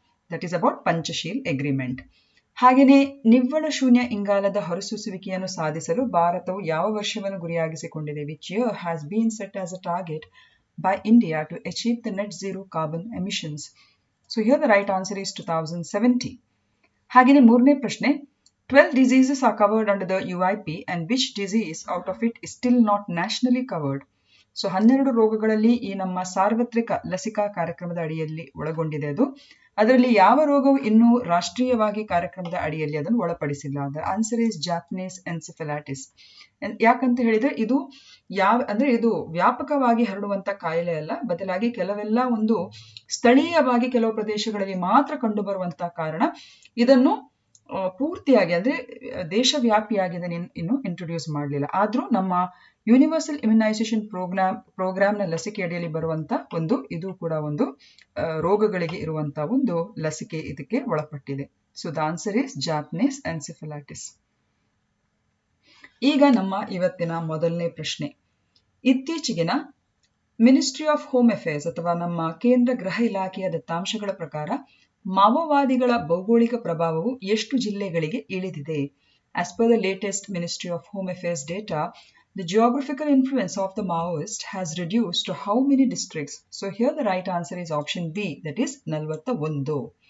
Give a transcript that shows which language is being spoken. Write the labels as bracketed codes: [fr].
[en] That is about Panchsheel agreement. [kn] ಹಾಗೆಯೇ ನಿವ್ವಳ ಶೂನ್ಯ ಇಂಗಾಲದ ಹೊರಸೂಸುವಿಕೆಯನ್ನು ಸಾಧಿಸಲು ಭಾರತವು ಯಾವ ವರ್ಷವನ್ನು ಗುರಿಯಾಗಿಸಿಕೊಂಡಿದೆ? [en] Which year has been set as a target by India to achieve the net zero carbon emissions? So here the right answer is 2070. [kn] ಹಾಗೆಯೇ ಮೂರನೇ ಪ್ರಶ್ನೆ, [en] 12 diseases are covered under the UIP and which disease out of it is still not nationally covered? [kn] So 12 ರೋಗಗಳಲ್ಲಿ ಈ ನಮ್ಮ ಸಾರ್ವತ್ರಿಕ ಲಸಿಕಾ ಕಾರ್ಯಕ್ರಮದ ಅಡಿಯಲ್ಲಿ ಒಳಗೊಂಡಿದೆ. ಅದರಲ್ಲಿ ಯಾವ ರೋಗವು ಇನ್ನೂ ರಾಷ್ಟ್ರೀಯವಾಗಿ ಕಾರ್ಯಕ್ರಮದ ಅಡಿಯಲ್ಲಿ ಅದನ್ನು ಒಳಪಡಿಸಿಲ್ಲ? [en] The answer is Japanese encephalitis. [kn] ಯಾಕಂತ ಹೇಳಿದ್ರೆ ಇದು ಇದು ವ್ಯಾಪಕವಾಗಿ ಹರಡುವಂತ ಕಾಯಿಲೆ ಅಲ್ಲ, ಬದಲಾಗಿ ಕೆಲವೆಲ್ಲ ಒಂದು ಸ್ಥಳೀಯವಾಗಿ ಕೆಲವು ಪ್ರದೇಶಗಳಲ್ಲಿ ಮಾತ್ರ ಕಂಡು ಬರುವಂತಹ ಕಾರಣ ಇದನ್ನು ಪೂರ್ತಿಯಾಗಿ ಅಂದ್ರೆ ದೇಶವ್ಯಾಪಿಯಾಗಿ ಇನ್ನು ಇಂಟ್ರೊಡ್ಯೂಸ್ ಮಾಡಲಿಲ್ಲ. ಆದ್ರೂ ನಮ್ಮ ಯೂನಿವರ್ಸಲ್ ಇಮ್ಯುನೈಸೇಷನ್ ಪ್ರೋಗ್ರಾಮ್ನ ಲಸಿಕೆ ಅಡಿಯಲ್ಲಿ ಬರುವಂತ ಇದು ಕೂಡ ಒಂದು ರೋಗಗಳಿಗೆ ಇರುವಂತ ಒಂದು ಲಸಿಕೆ ಇದಕ್ಕೆ ಒಳಪಟ್ಟಿದೆ. [en] So the answer is Japanese encephalitis. [kn] ಈಗ ನಮ್ಮ ಇವತ್ತಿನ ಮೊದಲನೇ ಪ್ರಶ್ನೆ, ಇತ್ತೀಚೆಗಿನ ಮಿನಿಸ್ಟ್ರಿ ಆಫ್ ಹೋಮ್ ಅಫೇರ್ಸ್ ಅಥವಾ ನಮ್ಮ ಕೇಂದ್ರ ಗೃಹ ಇಲಾಖೆಯ ದತ್ತಾಂಶಗಳ ಪ್ರಕಾರ ಮಾವೋವಾದಿಗಳ ಭೌಗೋಳಿಕ ಪ್ರಭಾವವು ಎಷ್ಟು ಜಿಲ್ಲೆಗಳಿಗೆ ಇಳಿದಿದೆ? [en] As per the latest ministry of home affairs data, the geographical influence of the Maoist has reduced to how many districts? So here the right answer is option B, that is 41.